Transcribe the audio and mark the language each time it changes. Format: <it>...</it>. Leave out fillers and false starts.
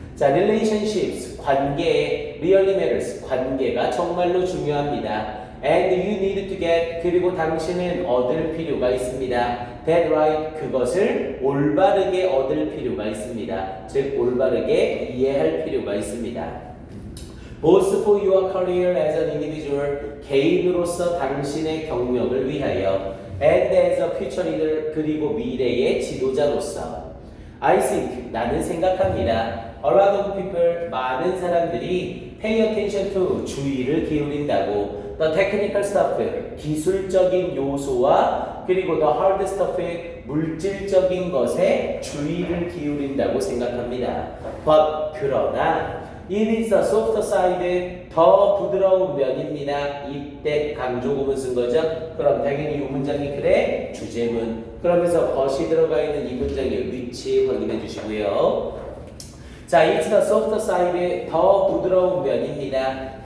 <ko>자, relationships, 관계,</ko> <en>really matters,</en> <ko>관계가 정말로 중요합니다.</ko> <en>And you need to get,</en> <ko>그리고 당신은 얻을 필요가 있습니다.</ko> <en>That right,</en> <ko>그것을 올바르게 얻을 필요가 있습니다. 즉, 올바르게 이해할 필요가 있습니다.</ko> <en>Both for your career as an individual,</en> <ko>개인으로서 당신의 경력을 위하여,</ko> <en>and as a future leader,</en> <ko>그리고 미래의 지도자로서.</ko> <en>I think,</en> <ko>나는 생각합니다.</ko> <en>A lot of people,</en> <ko>많은 사람들이</ko> <en>pay attention to,</en> <ko>주의를 기울인다고.</ko> <en>The technical stuff,</en> <ko>기술적인 요소와 그리고</ko> <en>the hard stuff,</en> <ko>물질적인 것에 주의를 기울인다고 생각합니다.</ko> <en>But,</en> <ko>그러나</ko> <en>it is the soft side,</en> <ko>더 부드러운 면입니다. 이때 강조구문 쓴 거죠. 그럼 당연히 이 문장이 그래 주제문. 그러면서 but이 들어가 있는 이 문장의 위치 확인해 주시고요. 자,</ko> <en>it's the soft side,</en> <ko>더 부드러운 면입니다.</ko>